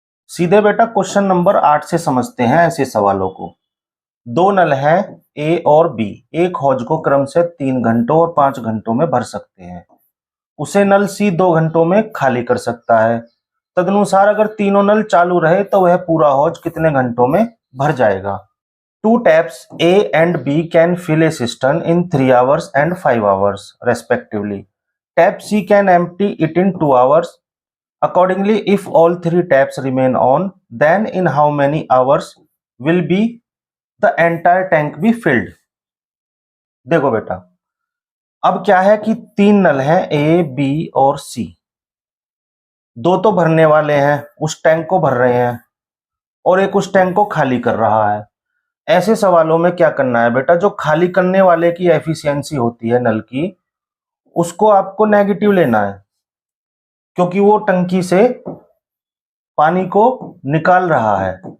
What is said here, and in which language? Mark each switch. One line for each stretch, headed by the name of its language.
Hindi: सीधे बेटा question number 8 से समझते हैं ऐसे सवालों को। 2 नल हैं ए और बी, एक हौज को क्रम से 3 घंटों और 5 घंटों में भर सकते हैं। उसे नल सी 2 घंटों में खाली कर सकता है। तदनुसार अगर तीनों नल चालू रहे तो वह पूरा हौज कितने घंटों में भर जाएगा।
English: 2 taps A and B can fill a cistern in 3 hours and 5 hours respectively. Tap C can empty it in 2 hours. Accordingly, if all 3 taps remain on, then in how many hours will be the entire tank be filled?
Hindi: देखो बेटा, अब क्या है कि 3 नल हैं A, B और C। 2 तो भरने वाले हैं, उस टैंक को भर रहे हैं, और एक उस टैंक को खाली कर रहा है। ऐसे सवालों में क्या करना है बेटा, जो खाली करने वाले की एफिशिएंसी होती है नल की, उसको आपको नेगेटिव लेना है, क्योंकि वो टंकी से पानी को निकाल रहा है।